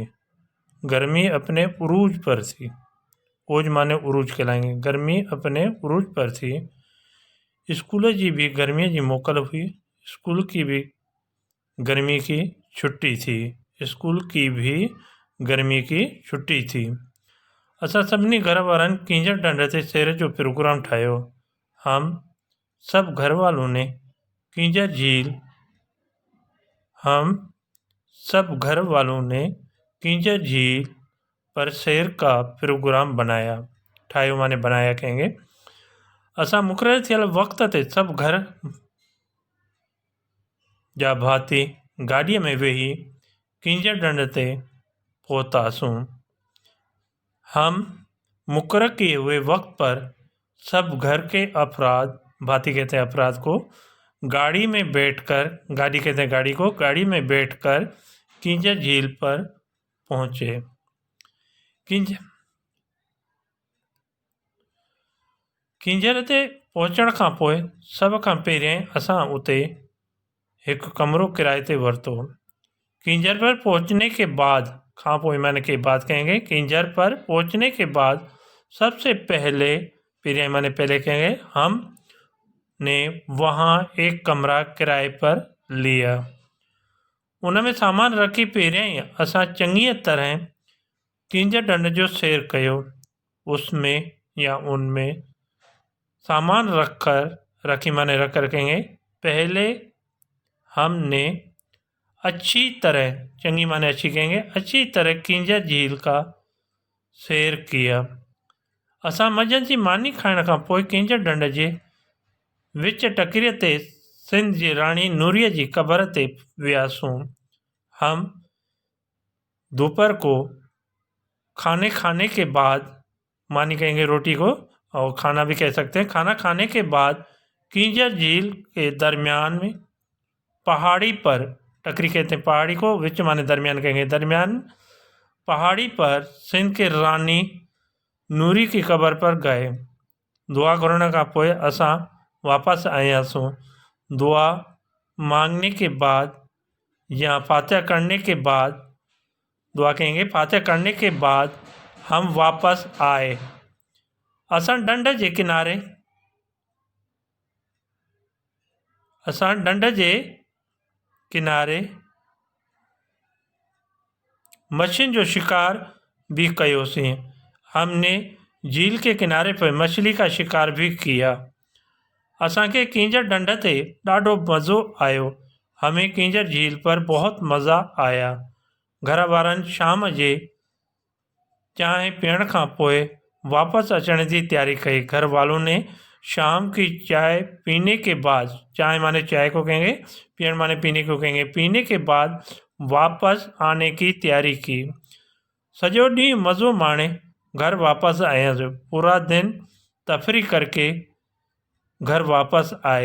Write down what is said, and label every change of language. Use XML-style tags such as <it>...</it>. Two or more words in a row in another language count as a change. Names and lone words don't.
<ur>گرمی اپنے عروج پر تھی، اوج مانے عروج کہلائیں گے. گرمی اپنے عروج پر تھی.</ur> <sd>स्कूल जी भी गर्मी जी मोकल हुई,</sd> <ur>اسکول کی بھی گرمی کی چھٹی تھی، اسکول کی بھی گرمی کی چھٹی تھی.</ur> <sd>असां सभिनी घर वारनि कींजर डंड ते शेर जो प्रोग्राम ठाहियो।</sd> <ur>ہم سب گھر والوں نے کینجھر جھیل پر سیر کا پروگرام بنایا. ٹھاہیو مانے بنایا کہیں گے.</ur> <sd>असां मुक़ररु थियल वक़्त ते सब घर जा भाती गाड़ीअ में वेही कींजर डंड ते पहुतासूं।</sd> <ur>ہم مقرر کیے ہوئے وقت پر سب گھر کے افراد، بھاتی کہتے ہیں افراد کو، گاڑی میں بیٹھ کر، گاڑی کہتے ہیں گاڑی کو، گاڑی میں بیٹھ کر کینجھر جھیل پر پہنچے.</ur> <sd>कींजर ते पहुचण खां पोइ सभ खां पहिरियों असां उते हिकु कमरो किराए ते वरितो।</sd> <ur>کینجھر پر پہنچنے کے بعد مانے کے بعد کہیں گے، کینجھر پر پہنچنے کے بعد سب سے پہلے کہیں گے ہم نے وہاں ایک کمرا کرائے پر لیا.</ur> <sd>उनमें सामान रखी पहिरियां ही असां चङीअ तरह कींजर डंड जो सैर कयो।</sd> <ur>اس میں یا ان میں سامان رکھ کر کہیں گے پہلے ہم نے اچھی طرح، چنگی مانے اچھی کہیں گے، اچھی طرح کینجھر جھیل کا سیر کیا.</ur> <sd>असां मंझंदि जी मानी खाइण खां पोइ कींजर डंड जे विच टकिरीअ ते सिंध जी राणी नूरीअ जी क़बर ते वियासूं।</sd> <ur>ہم دوپہر کو کھانے کے بعد، مانی کہیں گے روٹی کو، اور کھانا بھی کہہ سکتے ہیں، کھانا کھانے کے بعد کینجھر جھیل کے درمیان میں پہاڑی پر، ٹکری کہتے ہیں پہاڑی کو، وچ مانے درمیان کہیں گے، درمیان پہاڑی پر سندھ کے رانی نوری کی قبر پر گئے.</ur> <sd>दुआ करण खां पोइ असां वापसि आयासूं।</sd> <ur>دعا مانگنے کے بعد یا فاتحہ کرنے کے بعد، دعا کہیں گے فاتحہ کرنے کے بعد ہم واپس آئے.</ur> <sd>असां डंड जे किनारे मछलियुनि जो शिकार भी कयोसीं।</sd> <ur>ہم نے جھیل کے کنارے پر مچھلی کا شکار بھی کیا.</ur> <sd>असांखे कींजर डंड ते ॾाढो मज़ो आयो।</sd> <ur>ہمیں کینجھر جھیل پر بہت مزہ آیا.</ur> <sd>घर वारनि शाम जे चांहि पीअण खां पोइ वापस अचण जी तैयारी कई।</sd> <ur>گھر والوں نے شام کی چائے پینے کے بعد، چائے مانے چائے کو کہیں گے، پیئن مانے پینے کو کہیں گے، پینے کے بعد واپس آنے کی تیاری کی.</ur> <sd>सॼो ॾींहुं मज़ो माणे घर वापस आयासीं।</sd> <ur>پورا دن تفریح کر کے گھر واپس آئے.</ur>